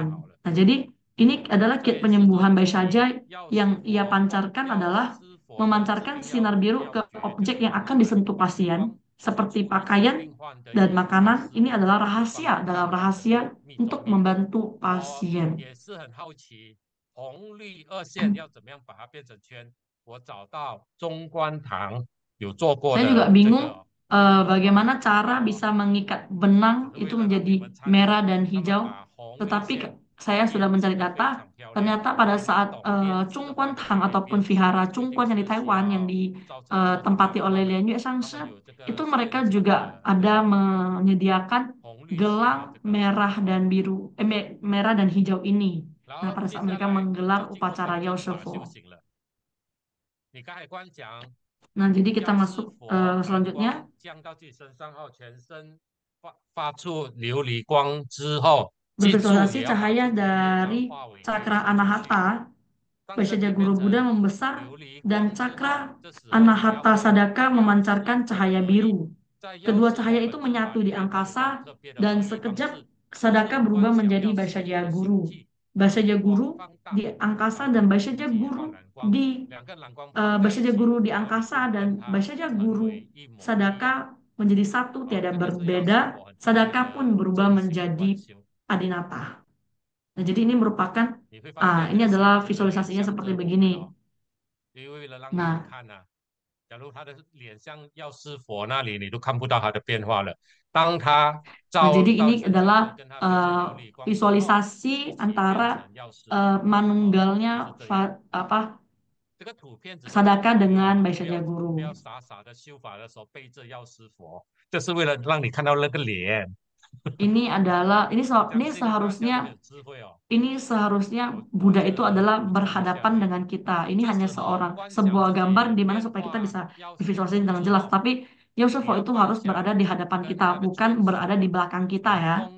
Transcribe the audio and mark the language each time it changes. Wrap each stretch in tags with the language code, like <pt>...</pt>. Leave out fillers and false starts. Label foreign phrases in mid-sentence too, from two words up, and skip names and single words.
<id>Nah, jadi ini adalah kiat penyembuhan Vaisya yang ia pancarkan adalah memancarkan sinar biru ke objek yang akan disentuh pasien, seperti pakaian dan makanan. Ini adalah rahasia dalam rahasia untuk membantu pasien.</id> <zh>红绿二线要怎么样把它变成圈？我找到中观堂有做过</zh> <id>Saya</id> <zh>的</zh> <id>juga</id> <zh>这</zh> <id>bingung</id> <zh>个</zh> <id>bagaimana cara bisa mengikat benang itu menjadi merah dan hijau. Tetapi saya sudah mencari data, ternyata pada saat Chung Kwan Tang ataupun Vihara Chung Kwan yang di Taiwan yang ditempati oleh Lian Yue Shangshi, itu mereka juga ada menyediakan gelang merah dan biru, merah dan hijau ini. Nah, pada saat mereka menggelar upacara Yao Shifo.</id> <zh>你刚才光讲</zh> <id>Nah, jadi kita masuk selanjutnya.</id> <zh>降到自己身上后，全身发出琉璃光之后，</zh> <id>Bervisualisasi cahaya dari cakra Anahata, Vaisya Guru Buddha membesar, dan cakra Anahata Sadaka memancarkan cahaya biru. Kedua cahaya itu menyatu di angkasa, dan sekejap Sadaka berubah menjadi Vaisya Guru. Vaisya Guru di angkasa dan Vaisya Guru di Vaisya Guru di angkasa dan Vaisya Guru Sadaka menjadi satu, tiada berbeda. Sadaka pun berubah menjadi Adinata. Nah, jadi ini merupakan ini adalah visualisasinya seperti begini. Nah,</id> <zh>假如他的脸像药师佛那里，你都看不到他的变化了。当他</zh> <id>jadi ini adalah visualisasi antara manunggalnya Sadaka dengan Vaisya Guru.</id> <zh>不要傻傻的修法的时候背着药师佛，这是为了让你看到那个脸。</zh> <id>Ini seharusnya Buddha itu adalah berhadapan dengan kita. Ini hanya sebuah gambar di mana supaya kita bisa visualisasi dengan jelas. Tapi Yao Shifo itu harus berada di hadapan kita, bukan berada di belakang kita ya.</id>